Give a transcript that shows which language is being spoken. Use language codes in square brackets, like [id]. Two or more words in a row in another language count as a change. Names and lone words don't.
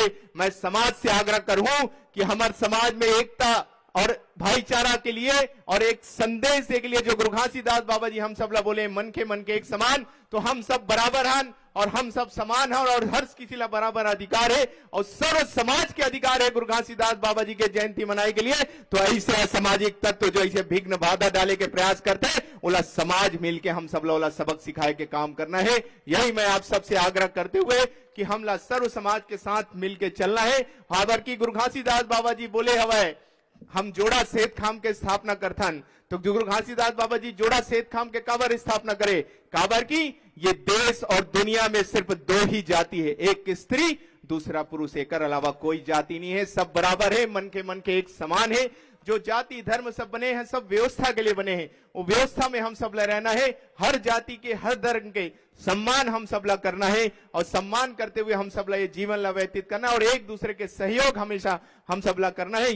[hi] मैं समाज से आग्रह करूं कि हमारे समाज में एकता और भाईचारा के लिए और एक संदेश के लिए जो गुरु घासीदास बाबा जी हम सब ला बोले मन के एक समान, तो हम सब बराबर हैं और हम सब समान हैं और हर किसी ला बराबर अधिकार है और सर्व समाज के अधिकार है गुरु घासीदास बाबा जी के जयंती मनाने के लिए। तो ऐसे सामाजिक तत्व जो ऐसे विघ्न बाधा डाले के प्रयास करते हैं, ओला समाज मिलके हम सब लोग सबक सिखाए के काम करना है। यही मैं आप सबसे आग्रह करते हुए कि हम ला सर्व समाज के साथ मिलके चलना है। हाबर की गुरु घासीदास बाबा जी बोले हवे हम जोड़ा सेत खाम के स्थापना करथन, तो गुरु घासीदास बाबा जी जोड़ा सेत खाम के काबर स्थापना करे, काबर की ये देश और दुनिया में सिर्फ दो ही जाति है, एक स्त्री दूसरा पुरुष, एक अलावा कोई जाति नहीं है। सब बराबर है, मन के एक समान है। जो जाति धर्म सब बने हैं सब व्यवस्था के लिए बने हैं, वो व्यवस्था में हम सब ला रहना है। हर जाति के हर धर्म के सम्मान हम सब ला करना है और सम्मान करते हुए हम सब ला ये जीवन ला व्यतीत करना और एक दूसरे के सहयोग हमेशा हम सब ला करना है।